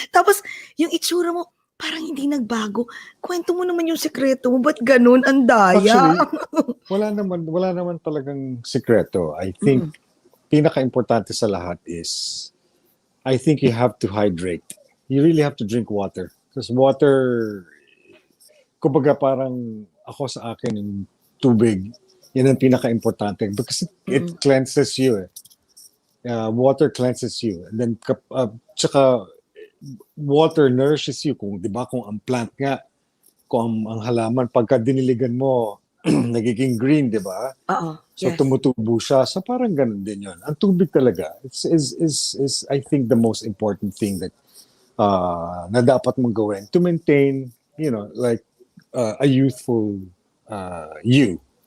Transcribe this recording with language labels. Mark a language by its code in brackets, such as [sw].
[tl] Tapos, yung itsura mo, parang hindi nagbago. Kwento mo naman yung sekreto mo, ba't ganun? Ang daya. Actually, wala naman talagang sekreto. [en] I think, [tl] pinaka-importante sa lahat [en] is, I think you have to hydrate. You really have to drink water. Because water, [tl] kumbaga parang ako sa akin, yung tubig, yan ang pinaka-importante. [en] Because it cleanses you. Water cleanses you. And then, tsaka, water nourishes you. [tl] Kung, di ba, kung ang plant nga, kung ang halaman, pagka diniligan mo, nagiging green, di ba? So, tumutubo siya. So, parang ganun din yun. Ang tubig talaga [en] is I think, the most important thing that [tl] na dapat mong gawin [en] to maintain, like, a youthful you.